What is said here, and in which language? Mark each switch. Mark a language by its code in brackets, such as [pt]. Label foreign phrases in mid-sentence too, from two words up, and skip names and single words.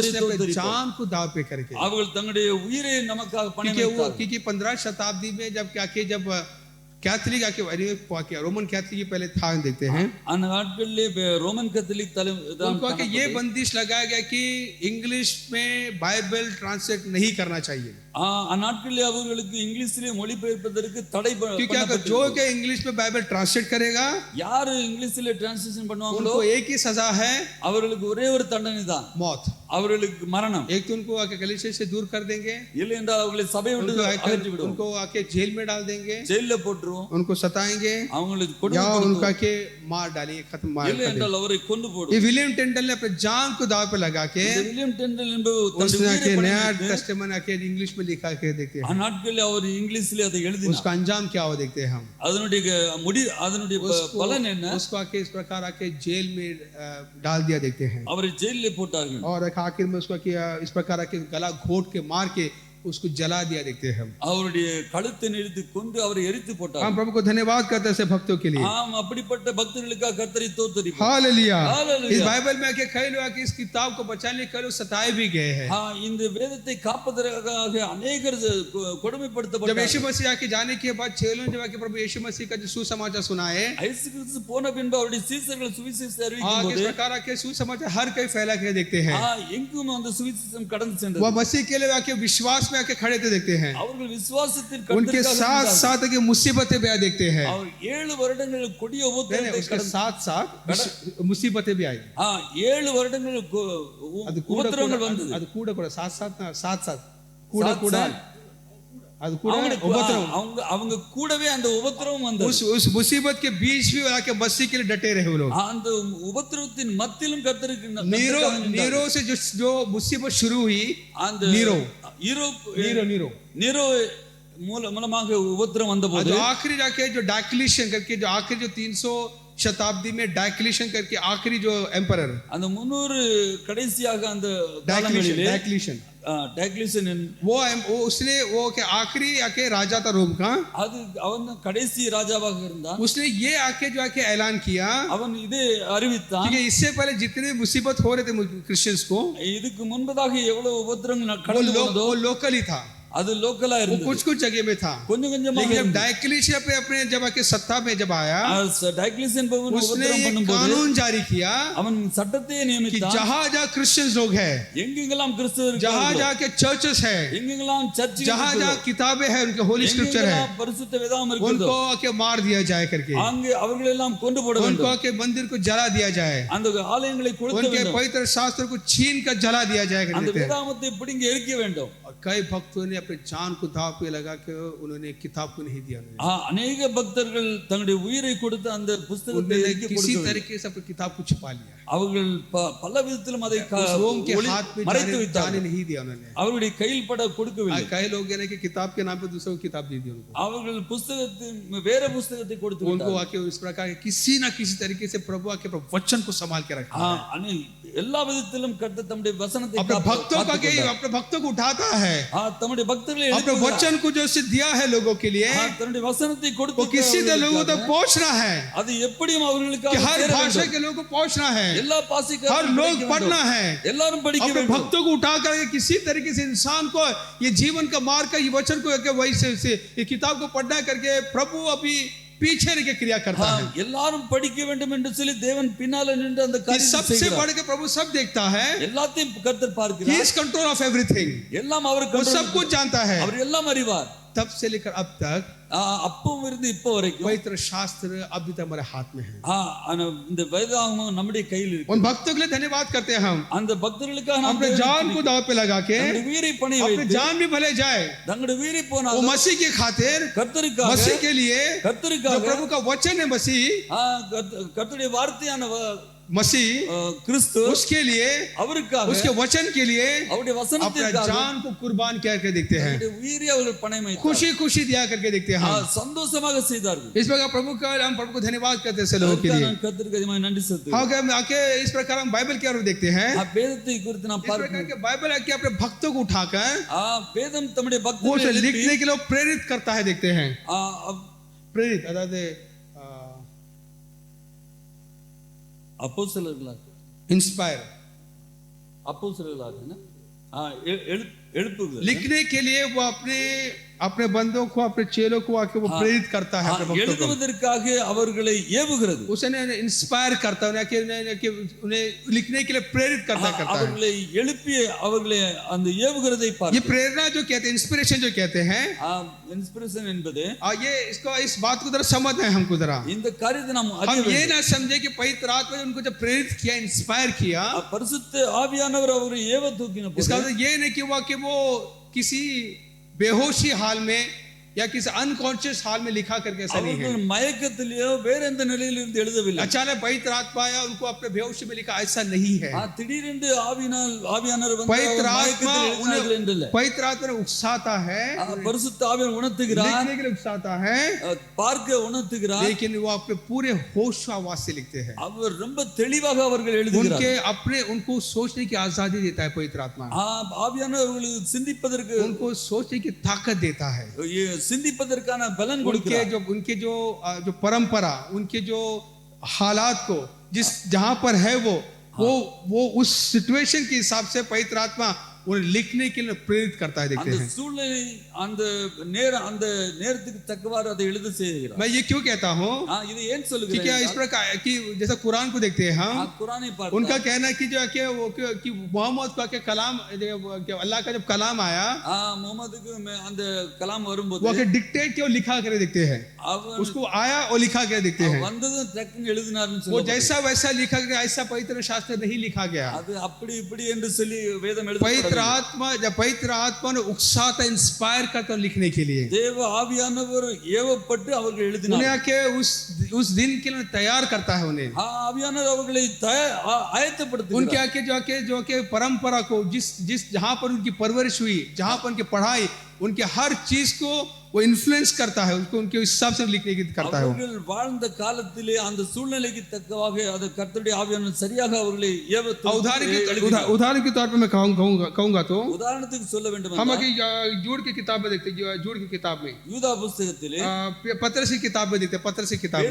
[hi] उसने अपने [ta] ஸ்தோத்திரிப்போம். [hi] जान को दाव पे करके, [ta] அவர்கள் தங்களுடைய உயிரை நமக்காக பணயம் [hi] क्योंकि वो [ta] வைத்தார்கள். [hi] क्योंकि 15 शताब्दी में जब जब कैथलिक आके रोमन कैथलिक पहले था देखते हैं, [ta] அந்த நாட்களிலே ரோமன் கத்தோலிக் [hi] उनको कि ये बंदिश लगाया गया कि इंग्लिश में बाइबल ट्रांसलेट नहीं करना चाहिए, [ta] அந்நாட்களிலே அவர்களுக்கு இங்கிலீஷிலே மொழிபெயர்ப்பதற்கு தடை [hi] क्योंकि अगर जो के इंग्लिश में बाइबल ट्रांसलेट करेगा [ta] யாரு இங்கிலீஷிலே டிரான்ஸ்லேஷன் பண்ணுவாங்களோ [hi] उनको एक ही सजा है, [ta] அவர்களுக்கு ஒரே ஒரு தண்டனை தான், [hi] मौत। [ta] அவர்களுக்கு மரணம். [hi] एक तो उनको आके कलीसिया से दूर कर देंगे, [ta] இல்லை என்றால் அவர்களை சபை விட்டு அகற்றி விடுவோம், [hi] उनको आके जेल में डाल देंगे, [ta] ஜெயில போட்டுருவோம், [hi] उनको सताएंगे, [ta] அவங்களுக்கு [hi] या [ta] கொடுமை [hi] उनको [ta] கொடுப்போம். [hi] आके मार डालेंगे, खत्म मार [ta] இல்லை [hi] कर [ta] என்றால் அவரை கொண்டு [hi] देंगे। [ta] போடுவோம். [hi] ये विलियम टेंडल ने अपने जान को दाव पे लगा के [ta] இந்த வில்லியம் டெண்டல் என்பவர் [hi] उसने [ta] தன்னுடைய [hi] आके [ta] உயிரை [hi] नया [ta] பணயம் வைத்து, [hi] टेस्टामेंट आके इंग्लिश में लिखा के देखते हैं, [ta] அந்நாட்களில் அவர் இங்கிலீஷிலே அதை எழுதினார். [hi] उसका अंजाम क्या हो देखते हैं हम, [ta] அதனுடைய பலன் என்ன? [hi] उसको आके इस प्रकार आके जेल में डाल दिया देखते हैं, [ta] அவரை ஜெயிலே போட்டார்கள். [hi] और आखिर में उसको किया इस प्रकार आके गला घोट के मार के उसको जला दिया देखते हैं हम। [ta] அவருடைய கழுத்தை நெரித்து கொண்டு அவரை எரித்து [hi] हम [ta] போட்டார்கள். [hi] प्रभु को धन्यवाद करते हैं ऐसे भक्तों के लिए, [ta] ஆம், அப்படிப்பட்ட பக்தர்களுக்காக கர்த்தரை ஸ்தோத்திரிப்போம். [hi] हालेलुया। हालेलुया। इस बाइबल में आके कई लोग आके इस किताब को बचाने के लिए सताए भी गए हैं। [ta] இந்த வேதத்தை காப்பதற்காக अनेகர் [hi] जब [ta] கொடுமைப்படுத்தப்பட்டார்கள். [hi] यीशु मसीह आके जाने के बाद चेलों जब आके प्रभु यीशु मसीह का जो सुसमाचार सुनाए, [ta] இயேசு கிறிஸ்து போன பின்பு அவருடைய சீஷர்கள் சுவிசேஷத்தை அறிவிக்கும் [hi] आगे इस [ta] போது [hi] प्रकार आके सुसमाचार हर कहीं फैला के देखते हैं, [ta] எங்கும் அந்த சுவிசேஷம் கடந்து [hi] वह [ta] சென்றது. [hi] मसीह के लिए आके विश्वास में आके खड़े थे देखते हैं, [ta] அவர்கள் விசுவாசத்தில் [hi] उनके [ta] கர்த்தருக்காக [hi] साथ [ta] இருந்தார்கள். [hi] साथ आके मुसीबतें भी आए देखते हैं, [ta] அவர் 7 வருடங்கள் கொடிய [hi] नहीं [ta] உபத்திரவத்தை [hi] उसके [ta] கடந்து [hi] साथ साथ मुसीबतें भी आई, [ta] 7 வருடங்கள் அது கூட உபத்திரவங்கள் வந்தது. ಅದು ಕೂಡ ಕೂಡ साथ साथ ಕೂಡ ಕೂಡ ಅದು ಕೂಡ அவங்களுக்கு [hi] उपद्रव, [ta] அவங்க கூடவே அந்த உபத்திரவம் வந்தது. [hi] उस मुसीबत के बीच भी आके मसीह के लिए डटे रहे वो लोग। [ta] அந்த உபத்திரவத்தின் மத்தியிலும் கர்த்தருக்கு [hi] नीरो नीरो से जो मुसीबत शुरू हुई, [ta] அந்த नीरो नीरो नीरो नीरो மூலமாக உபத்திரம் வந்தபோது [hi] जो आखिरी जाके जो डायक्लिशियन करके जो आखिरी जो 300 शताब्दी में डायक्लिशियन करके आखिरी जो एम्परर, [ta] அந்த 300 கடைசியாக அந்த காலங்களிலே [hi] डायक्लिशियन [ta] டைக்லிஷன் [hi] वो उसने वो के आखिरी आके राजा था रोम का, [ta] அது அவன் கடைசி ராஜாவாக இருந்தான். [hi] उसने ये आके जो आके ऐलान किया [ta] அவன் இதை அறிவித்தான். [hi] कि इससे पहले जितने मुसीबत हो रहे थे क्रिश्चियंस को, [ta] இதுக்கு முன்பதாக எவ்வளவு உபத்திரங்கள் [hi] वो [ta] கடந்து போனதோ [hi] वो लोकल ही था, [ta] அது லோக்கலா [hi] वो [ta] இருந்தது. [hi] कुछ कुछ जगह में था, [ta] கொஞ்சம் கொஞ்சமா [hi] लेकिन जब डायक्लिशियन पे अपने जब आके सत्ता में जब आया, [ta] டைக்லிஷன் பவன் [hi] उसने [ta] உபத்திரம் [hi] ये [ta] பண்ணும்போது [hi] कानून जारी किया [ta] அவன் சட்டத்தை [hi] कि [ta] நியமித்தான். [hi] जहां जहां क्रिश्चियंस लोग हैं, [ta] எங்கெங்கெல்லாம் கிறிஸ்தவர்கள் [hi] जहां [ta] இருக்கிறார்களோ, [hi] जहां के चर्चेस हैं, [ta] எங்கெங்கெல்லாம் சர்ச்சுகள் [hi] जहां [ta] இருக்கிறதோ, [hi] जहां किताबें हैं, उनके [en] holy scripture [hi] है, [ta] எங்கெங்கெல்லாம் பரிசுத்த வேதாகம் இருக்கிறதோ, [hi] उनको आके मार दिया जाए करके, [ta] அங்கே அவர்கள் எல்லாம் கொண்டு போட [hi] उनको [ta] வேண்டும். [hi] आके मंदिर को जला दिया जाए, [ta] அந்த ஆலயங்களை கொளுத்த [hi] उनके [ta] வேண்டும். [hi] पवित्र शास्त्र को छीन कर जला दिया जाए [ta] அந்த [hi] करते हैं। [ta] வேதாகமத்தை பிடுங்கி எரிக்க வேண்டும். [hi] और कई भक्तों ने अपने जान को दांव पे लगा के उन्होंने किताब को नहीं दिया, [ta] அநேக பக்தர்கள் தங்களுடைய உயிரை கொடுத்து அந்த புஸ்தகத்தை [hi] उन्होंने [ta] எரிக்க [hi] किसी [ta] கொடுக்கவில்லை. [hi] तरीके से अपनी किताब को छिपा लिया, [ta] அவர்கள் பல விதத்திலும் அதை [hi] उस रोम के हाथ में [ta] மறைத்து [hi] जाने [ta] வைத்தார்கள். [hi] नहीं दिया उन्होंने। [ta] அவருடைய கையில் பட கொடுக்கவில்லை. [hi] कई लोग यानी कि किताब के नाम पे दूसरों को किताब दे दी उनको, [ta] அவர்கள் புஸ்தகத்தின் வேற புஸ்தகத்தை கொடுத்து [hi] उनको [ta] விட்டார்கள். [hi] आके इस प्रकार के किसी ना किसी तरीके से प्रभु आके वचन को संभाल के रखा है, [ta] எல்லா விதத்திலும் கர்த்தர் தம்முடைய வசனத்தை [hi] अपने भक्तों का के अपने भक्तों को उठाता है, [ta] தம்முடைய பக்தர்களை [hi] अपने [ta] எழுப்புகிறார். [hi] वचन को जो से दिया है लोगों के लिए, [ta] தன்னுடைய வசனத்தை [hi] वो [ta] கொடுத்து [hi] किसी तरह लोगों तक पहुंचना है, [ta] அது எப்படியும் [hi] कि [ta] அவர்களுக்காக [hi] हर [ta] சேர [hi] भाषा [ta] வேண்டும். [hi] के लोगों को पहुंचना है, [ta] எல்லா [hi] हर [ta] பாஷைக்காரரும் [hi] लोग [ta] படிக்க [hi] पढ़ना [ta] வேண்டும். [hi] है, [ta] எல்லாரும் படிக்க [hi] अपने [ta] வேண்டும். [hi] भक्तों को उठा करके किसी तरीके से इंसान को ये जीवन का मार्ग का ये वचन को वही से ये किताब को पढ़ना करके प्रभु अभी पीछे रह के क्रिया करता है। [ta] எல்லாரும் படிக்க வேண்டும் என்று சொல்லி தேவன் பின்னால நின்று அந்த [hi] ये [ta] காரியத்தை [hi] सबसे [ta] செய்கிறார். [hi] बढ़ के प्रभु सब देखता है, [ta] எல்லாத்தையும் கர்த்தர் [en] he [ta] பார்க்கிறார். [en] is control of everything, [ta] எல்லாம் அவர் [hi] वो control सब कुछ जानता है, [ta] அவர் எல்லாம் அறிவார். [hi] तब से लेकर अब तक [ta] அப்பவும் இருந்து இப்போ வரைக்கும் [hi] पवित्र शास्त्र अभी तक हमारे हाथ में है। [ta] ஆனா இந்த வேதாகமம் நம்முடைய கையில் இருக்கு. [hi] उन भक्तों के लिए धन्यवाद करते हैं हम, [ta] அந்த பக்தர்களுக்காக நாம் [hi] अपने जान को दांव पे लगा के, [ta] தங்களுடைய உயிரை பணய [hi] अपने [ta] வைத்து [hi] जान भी भले जाए, [ta] தங்களுடைய உயிரை [hi] वो [ta] போனாலும் [hi] मसीह की खातिर, [ta] கர்த்தருக்காக [hi] मसीह के लिए, जो [ta] கர்த்தருக்காக [hi] प्रभु का वचन है मसीह, [ta] கர்த்தருடைய வார்த்தையான [hi] मसीह [ta] கிறிஸ்து [hi] उसके लिए, [ta] அவருக்காக [hi] उसके वचन के लिए [ta] அவருடைய [hi] अपना [ta] வசனத்திற்காக [hi] जान को कुर्बान करके देखते हैं, [ta] தங்களுடைய உயிரை அவர்கள் பணயம் வைத்தார்கள். [hi] खुशी खुशी दिया करके देखते हैं हम। [ta] சந்தோஷமாக செய்தார்கள். [hi] इस प्रकार प्रभु का हम प्रभु को धन्यवाद करते हैं लोगों के लिए। [ta] நான் கர்த்தருக்கு அதிகமாக நன்றி செலுத்துகிறேன். [hi] हाँ, हम आके इस प्रकार हम बाइबल की ओर देखते हैं, [ta] வேதத்தை குறித்து நாம் [hi] इस प्रकार [ta] பார்க்கிறோம். [hi] के बाइबल आके अपने भक्तों को उठाकर [ta] வேதம் தம்முடைய [hi] वो उसे [ta] பக்தர்களை [hi] लिखने के लिए प्रेरित करता है, देखते हैं प्रेरित अर्थात [ta] அப்போஸ்தலர்களாக [hi] इंस्पायर [ta] அப்போஸ்தலர்களாக எழுப்புகிறது. [hi] लिखने के लिए वो अपने बंदों को, अपने चेलों को आके वो प्रेरित करता है, अपने भक्तों को [ta] எழுதுவதற்காக அவர்களை ஏவுகிறது. [hi] उसने इंस्पायर करता है उन्हें लिखने के लिए प्रेरित करता है। [ta] அவர்களை எழுப்பி அவர்களை அந்த ஏவுகிறதை [hi] ये [ta] பார்க்கிறோம். [hi] प्रेरणा जो कहते हैं, इंस्पिरेशन जो कहते हैं, [ta] இன்ஸ்பிரேஷன் என்பது [hi] ये इसको इस बात को जरा समझना है हमको जरा। [ta] இந்த காரியத்தை நாம் [hi] हम [ta] அறிய [hi] ये [ta] வேண்டும். [hi] ना समझे कि पवित्र आत्मा ने उनको जब प्रेरित किया, इंस्पायर किया, [ta] பரிசுத்த ஆவியானவர் அவரை ஏவ தூக்கின [hi] इसका [ta] போது [hi] मतलब ये नहीं कि वो किसी बेहोशी हाल में या किसी अनकॉन्शियस हाल में लिखा करके, ऐसा नहीं है। [ta] அவர்கள் மயக்கத்திலேயோ வேற எந்த நிலையிலிருந்து எழுதவில்லை. [hi] अचानक पवित्र आत्मा आया, उनको अपने बेहोशी में लिखा, ऐसा नहीं है। [ta] திடீரென்று ஆவியானவர் வந்து [hi] पवित्र [ta] அவர் [hi] आत्मा [ta] மயக்கத்தில் எழுதினார்கள் என்று இல்லை. [hi] पवित्र आत्मा ने उकसाता है, [ta] பரிசுத்த ஆவியானவர் உணர்த்துகிறார், [hi] लिखने के लिए उकसाता है, [ta] பார்க்க उணர்த்துகிறார். [hi] लेकिन वो अपने पूरे होश आवाज से लिखते हैं। [ta] அவர் ரொம்ப தெளிவாக அவர்கள் எழுதுகிறார். [hi] उनको सोचने की आजादी देता है पवित्र आत्मा, [ta] ஆவியானவர் அவர்களுக்கு சிந்திப்பதற்கு, [hi] उनको सोचने की ताकत देता है। [ta] சிந்திப்பதற்கான பலன் கொடுக்கிறார். [hi] उनके जो परंपरा, उनके जो हालात को जहां पर है वो उस सिचुएशन के हिसाब से पवित्र आत्मा उन्हें लिखने के लिए प्रेरित करता है, देखते हैं। [ta] சூழ்நிலை அந்த நேரத்துக்கு தக்கவாறு அதை எழுத செய்கிறார். [hi] मैं ये क्यों कहता हूँ [ta] இது ஏன் [hi] कि [ta] சொல்லுகிறேன்? [hi] क्या इस प्रकार कि जैसा कुरान को देखते हैं हम, कुरानी पाठ उनका कहना है कि जो कि मोहम्मद का के कलाम, अल्लाह का जब कलाम आया, [ta] முகமதுக்கு அந்த கலாம் வரும்போது [hi] वो डिक्टेट किया और लिखा कर देखते हैं, उसको आया और लिखा कर देखते हैं, [ta] வந்ததும் டக்குன்னு எழுதினார்னு [hi] वो [ta] சொல்லுவாங்க. [hi] जैसा वैसा लिखा गया, ऐसा पवित्र शास्त्र नहीं लिखा गया। [ta] அது அப்படி இப்படி என்று சொல்லி வேதம் எழுதப்படவில்லை. [hi] पवित्र आत्मा ने उकसाता, इंस्पायर करता लिखने के लिए, [ta] தேவ ஆவியானவர் ஏவப்பட்டு அவர்கள் எழுதினார். [hi] उन्हें आके उस दिन के लिए तैयार करता है, उन्हें [ta] ஆவியானவர் அவர்களை ஆயத்தப்படுத்துகிறார். [hi] उनके आके जो के परंपरा को, जिस जहां पर उनकी परवरिश हुई, जहां पर उनकी पढ़ाई, उनके हर चीज को वो इन्फ्लुएंस करता है, उसको उनके हिसाब से लिखने की करता है। [ta] அவர்கள் வாழ்ந்த காலத்திலே அந்த சூழ்நிலைக்கு தக்கவாக அது கர்த்தருடைய ஆவியானவர் சரியாக அவர்களை ஏவத்து. [hi] उदाहरण के तौर पे मैं कहूंगा तो [ta] உதாரணத்துக்கு சொல்ல வேண்டும் [hi] हम [ta] என்றால் [hi] जूड़ की किताब में देखते हैं, जूड़ की किताब में, [ta] யூதா புத்தகத்திலே, [hi] पत्रस की किताब में देखते हैं, पत्रस की किताब में,